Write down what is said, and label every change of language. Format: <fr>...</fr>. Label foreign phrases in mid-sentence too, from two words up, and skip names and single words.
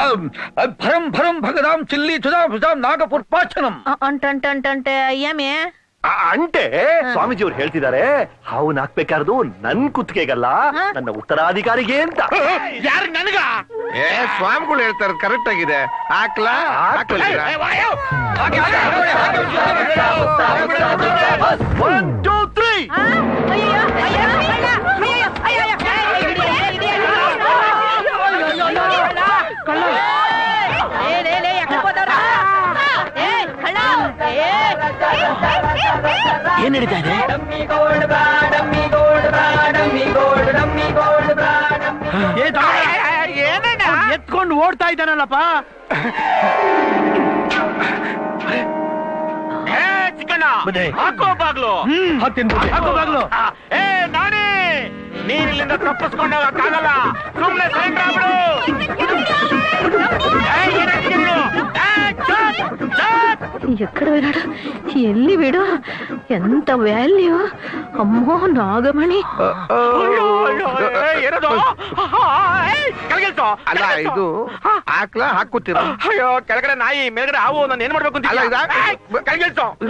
<kn>ಭರಂ ಭರಂ ಭಗದಾಂ ಚಿಲ್ಲಿ ಚುದಾಂ ಭುಜಾಂ ನಾಗಪುರ್ ಪಾಚನಂ. ಅಂಟಂಟಂಟಂಟೆ ಯಮೆ ಅಂಟೆ ಸ್ವಾಮೀಜಿ ಅವ್ರು ಹೇಳ್ತಿದ್ದಾರೆ ಹಾವು ಹಾಕ್ಬೇಕಾರ್ದು ನನ್ ಕುತ್ತಿಗೆಗಲ್ಲ ನನ್ನ ಉತ್ತರಾಧಿಕಾರಿಗೆ ಅಂತ. ಯಾರು ನನಗ? ಸ್ವಾಮಿಗಳು ಹೇಳ್ತಾರೆ ಕರೆಕ್ಟ್ ಆಗಿದೆ. ಹಾಕ್ಲಾ?</kn> <en>One, two, three.</en> <kn>ಏನ್ ನಡೀತಾ ಇದೆ? ಎತ್ಕೊಂಡು ಓಡ್ತಾ ಇದ್ದಾನಲ್ಲಪ್ಪ. ಚಿಕ್ಕಣ್ಣ ಹಾಕೋ ಬಾಗ್ಲು. ಹಾಕೋ ಬಾಗ್ಲು. ಏ ನಾನೇ ನೀನ್ ಇಲ್ಲಿಂದ ತಪ್ಪಿಸ್ಕೊಂಡು ಹೋಗಕ್ಕಾಗಲ್ಲ. ಸುಮ್ನೆ ಸರೆಂಡರ್ ಆಗ್ಬಿಡು.</kn> <te>ఎక్కడ పోయినాడు? ఎల్లి వీడు ఎంత వాల్యూ. అమ్మో నాగమణి.</te> <kn>ಅಲ್ಲ ಇದು ಹಾಕ್ಲಾ ಹಾಕುತ್ತೀರಾ? ಅಯ್ಯೋ ಕೆಳಗಡೆ ನಾಯಿ ಮೇಲ್ಗಡೆ ಹಾವು. ನಾನು ಏನ್ ಮಾಡ್ಬೇಕು ಅಂತ ಕಳ್ಗೆಲ್ಸೋ.</kn>